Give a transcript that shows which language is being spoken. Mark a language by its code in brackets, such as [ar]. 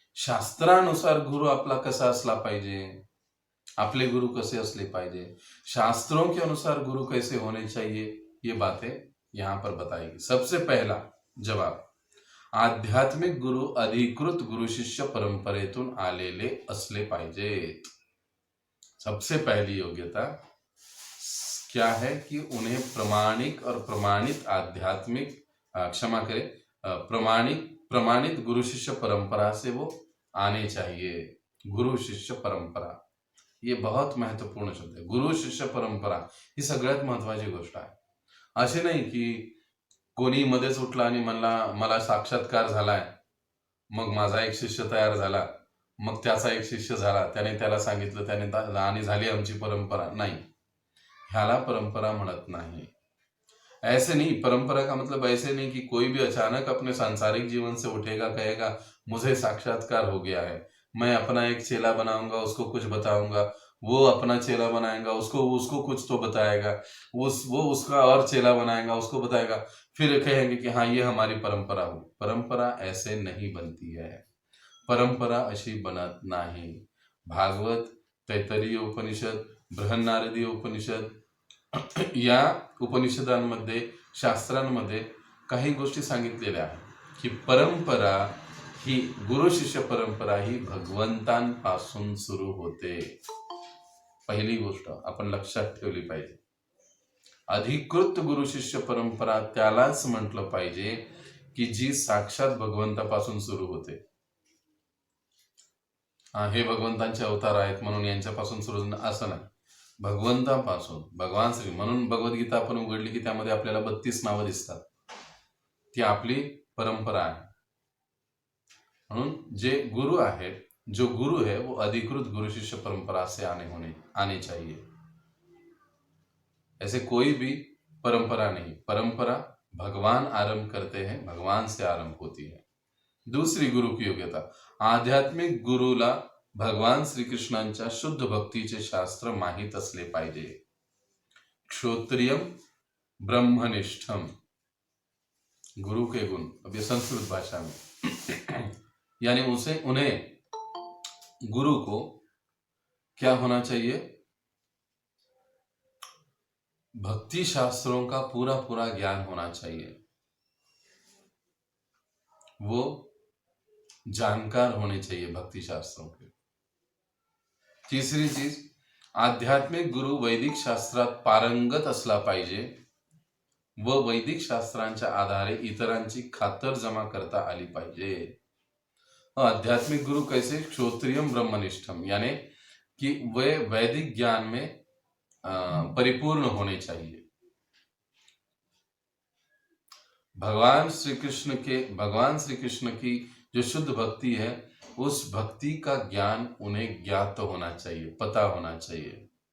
[mr] शास्त्रानुसार गुरु आपला कसा असला पाहिजे, आपले गुरु कसे असले पाहिजे, [hi] शास्त्रों के अनुसार गुरु कैसे होने चाहिए, ये बातें यहाँ पर बताएगी। सबसे पहला जवाब, [mr] आध्यात्मिक गुरु अधिकृत गुरु शिष्य परंपरेतून आलेले असले पाहिजेत। [hi] सबसे पहली योग्यता क्या है कि उन्हें प्रमाणिक और प्रमाणित आध्यात्मिक क्षमा करें प्रमाणित गुरु शिष्य परंपरा से वो आने चाहिए। गुरु शिष्य परंपरा ये बहुत महत्वपूर्ण शब्द है। [mr] गुरु शिष्य परंपरा ही सगळ्यात महत्वाची गोष्ट आहे। असे नाही की कोणी मध्येच उठला आणि म्हणला मला साक्षात्कार झालाय, मग माझा एक शिष्य तयार झाला, मग त्याचा एक शिष्य झाला, त्याने त्याला सांगितलं, त्याने आणि झाली आमची परंपरा। नाही, ह्याला परंपरा म्हणत नाही। [hi] ऐसे नहीं, परंपरा का मतलब ऐसे नहीं कि कोई भी अचानक अपने सांसारिक जीवन से उठेगा, कहेगा मुझे साक्षात्कार हो गया है, मैं अपना एक चेला बनाऊंगा, उसको कुछ बताऊंगा, वो अपना चेला बनाएगा, उसको कुछ तो बताएगा, वो उसका और चेला बनाएगा, उसको बताएगा, फिर कहेंगे कि हाँ ये हमारी परंपरा हो। परंपरा ऐसे नहीं बनती है, [mr] परंपरा अशी बनत नाही। भागवत, तैत्तरीय उपनिषद, बृहन्नारदीय उपनिषद या उपनिषदांमध्ये, शास्त्रांमध्ये काही गोष्टी सांगितलेल्या आहेत की परंपरा ही, गुरु शिष्य परंपरा ही भगवंतांपासून सुरू होते। पहिली गोष्ट आपण लक्षात ठेवली पाहिजे। अधिकृत गुरु शिष्य परंपरा त्यालाच म्हटलं पाहिजे की जी साक्षात भगवंतापासून सुरू होते। हे भगवंतांचे अवतार आहेत म्हणून यांच्यापासून सुरू असं नाही, भगवंतापासून, भगवान श्री, म्हणून भगवद्गीता आपण उघडली की त्यामध्ये आपल्याला 32 नावं दिसतात, ती आपली परंपरा आहे। म्हणून जे गुरु आहेत [hi] जो गुरु है वो अधिकृत गुरु शिष्य परंपरा से आने चाहिए। ऐसे कोई भी परंपरा नहीं, परंपरा भगवान आरंभ करते हैं, भगवान से आरंभ होती है। [mr] दुसरी गुरु की योग्यता, आध्यात्मिक गुरुला भगवान श्रीकृष्णांच्या शुद्ध भक्तीचे शास्त्र माहित असले पाहिजे। [hi] क्षोत्रियम ब्रह्मनिष्ठम, गुरु के गुण, अब ये संस्कृत भाषा में यानी उन्हें गुरु को क्या होना चाहिए, भक्ति शास्त्रों का पूरा पूरा ज्ञान होना चाहिए, वो जानकार होने चाहिए भक्ति शास्त्रों के। तीसरी चीज, [mr] आध्यात्मिक गुरु वैदिक शास्त्रात पारंगत असला पाहिजे व वैदिक शास्त्रांच्या आधारे इतरांची खातरजमा करता आली पाहिजे। [hi] आध्यात्मिक गुरु कैसे, क्षोत्रियम ब्रह्मनिष्ठम, यानी कि वे वैदिक ज्ञान में परिपूर्ण होने चाहिए। भगवान श्री कृष्ण की जो शुद्ध भक्ति है, उस भक्ति का ज्ञान उन्हें ज्ञात होना चाहिए, पता होना चाहिए।